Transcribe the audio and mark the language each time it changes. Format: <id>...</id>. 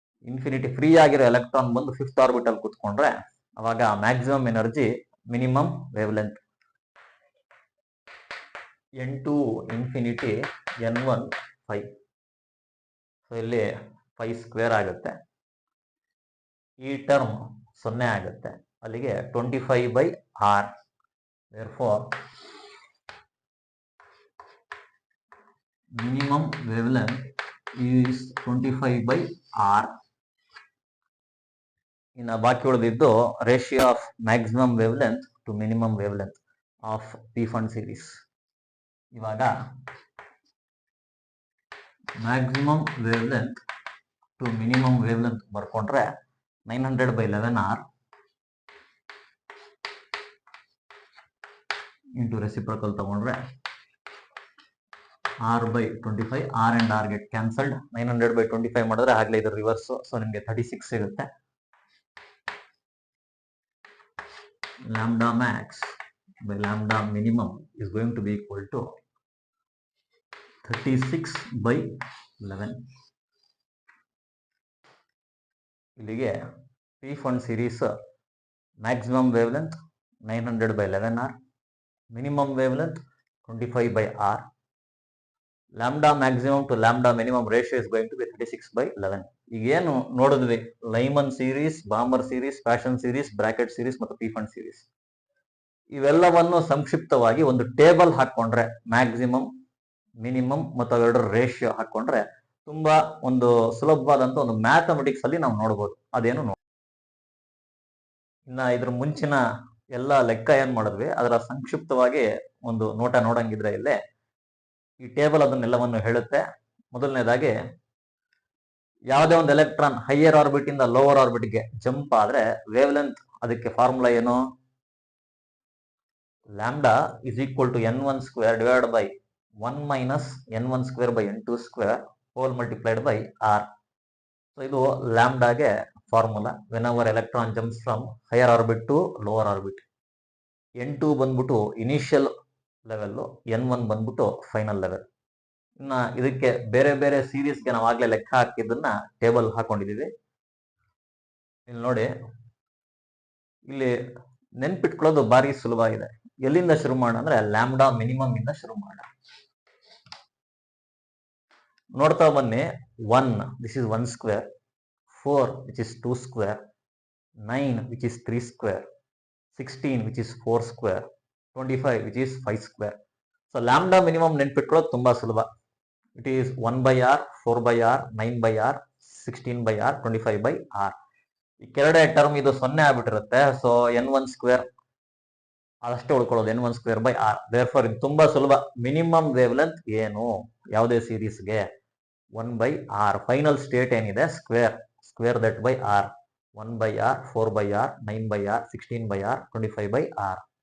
<kn>Infinity free ಆಗಿರೋ electron ಬಂದು 5th orbit ಅಲ್ಲಿ ಕೂತ್ಕೊಂಡ್ರೆ ಅವಾಗ maximum energy minimum wave length n2 infinity n1 5. So ಇಲ್ಲಿ 5 ಸ್ಕ್ವೇರ್ ಆಗುತ್ತೆ, ಈ ಟರ್ಮ್ 0 ಆಗುತ್ತೆ, ಅಲ್ಲಿಗೆ 25/r.</kn> <en>therefore minimum wavelength is 25/r.</en> <kn>ಇನ್ನು ಬಾಕಿ ಉಳಿದಿದ್ದು ratio of maximum wave length to minimum wave length of P fund series. ಇವಾಗ maximum wave length to minimum wave length ಬರ್ಕೊಂಡ್ರೆ 900/11 r into ರೆಸಿಪ್ರಕಲ್ ತಗೊಂಡ್ರೆ r/25,</kn> <en>r and r get cancelled.</en> <kn>900/25 ಮಾಡಿದ್ರೆ ಆಗ್ಲೇ ಇದು reverse, so ನಿಮಗೆ 36 ಸಿಗುತ್ತೆ.</kn> <en>lambda max by lambda minimum is going to be equal to 36/11.</en> <kn>ಇಲ್ಲಿಗೆ P fund series maximum wave length 900/11 r, minimum wave length 25/r, lambda maximum to lambda minimum ratio</kn> <en>is going to be</en> <kn>36/11. ಈಗೇನು ನೋಡಿದ್ವಿ, Lyman series, ಬಾಮರ್ series, fashion series, bracket series ಮತ್ತು P fund series, ಇವೆಲ್ಲವನ್ನು ಸಂಕ್ಷಿಪ್ತವಾಗಿ ಒಂದು table ಹಾಕೊಂಡ್ರೆ maximum, minimum ಮತ್ತು ಅವೆರಡರ ratio ಹಾಕೊಂಡ್ರೆ ತುಂಬಾ ಒಂದು ಸುಲಭವಾದಂತ ಒಂದು ಮ್ಯಾಥಮೆಟಿಕ್ಸ್ ಅಲ್ಲಿ ನಾವು ನೋಡ್ಬೋದು. ಅದೇನು ಇನ್ನ ಇದ್ರ ಮುಂಚಿನ ಎಲ್ಲ ಲೆಕ್ಕ ಏನ್ ಮಾಡಿದ್ವಿ ಅದರ ಸಂಕ್ಷಿಪ್ತವಾಗಿ ಒಂದು ನೋಟ ನೋಡಂಗಿದ್ರೆ ಇಲ್ಲೇ ಈ ಟೇಬಲ್ ಅದನ್ನೆಲ್ಲವನ್ನು ಹೇಳುತ್ತೆ. ಮೊದಲನೇದಾಗಿ ಯಾವುದೇ ಒಂದು ಎಲೆಕ್ಟ್ರಾನ್ ಹೈಯರ್ ಆರ್ಬಿಟ್ ಇಂದ ಲೋವರ್ ಆರ್ಬಿಟ್ಗೆ ಜಂಪ್ ಆದ್ರೆ ವೇವ್ ಲೆಂತ್, ಅದಕ್ಕೆ ಫಾರ್ಮುಲಾ ಏನು,</kn> <en>Lambda is equal to n1 square divide by 1 minus n1 square by n2 square whole multiplied by r.</en> <kn>So ಇದು ಲ್ಯಾಂಬ್ಡಾಗೆ</kn> <en>Formula when our electron jumps from higher orbit to lower orbit.</en> <kn>n2 ಬಂದ್ಬಿಟ್ಟು initial level, n1 ಬಂದ್ಬಿಟ್ಟು final level. ಇನ್ನ ಇದಕ್ಕೆ ಬೇರೆ ಬೇರೆ ಸೀರೀಸ್ಗೆ ನಾವು ಆಗ್ಲೇ ಲೆಕ್ಕ ಹಾಕಿದ್ದನ್ನ ಟೇಬಲ್ ಹಾಕೊಂಡಿದೀವಿ. ಇಲ್ಲಿ ನೋಡಿ, ಇಲ್ಲಿ ನೆನ್ಪಿಟ್ಕೊಳ್ಳೋದು ಬಾರಿ ಸುಲಭ ಇದೆ. ಎಲ್ಲಿಂದ ಶುರು ಮಾಡೋಣ ಅಂದ್ರೆ ಲ್ಯಾಂಬ್ಡಾ ಮಿನಿಮಮ್ ಇಂದ ಶುರು ಮಾಡೋಣ. ನೋಡ್ತಾ ಬನ್ನಿ.</kn> <en>1 this is 1 square, 4 which is 2 square, 9 which is 3 square, 16 which is 4 square, 25 which is 5 square.</en> <kn>So lambda minimum ನೆನ್ಪಿಟ್ಕೊಳ್ಳೋದು ತುಂಬಾ ಸುಲಭ.</kn> <en>It is 1 by r, 4 by r, 9 by r, 16 by r, 25 by r.</en> <kn>ಈ ಕೆರಡೆ term ಇದು 0 ಆಗ್ಬಿಟ್ಟಿರುತ್ತೆ. So n1 square ಅದಷ್ಟೇ ಉಳ್ಕೊಳ್ಳೋದು, n1 square by r. Therefore ಇದು ತುಂಬಾ ಸುಲಭ. Minimum wave length ಏನು ಯಾವುದೇ ಸೀರೀಸ್ಗೆ? 1 by r. ಫೈನಲ್ ಸ್ಟೇಟ್ ಏನಿದೆ square that by r. 1 by r, 4 by r, 9 by r, 16 by r, 25 by r.</kn>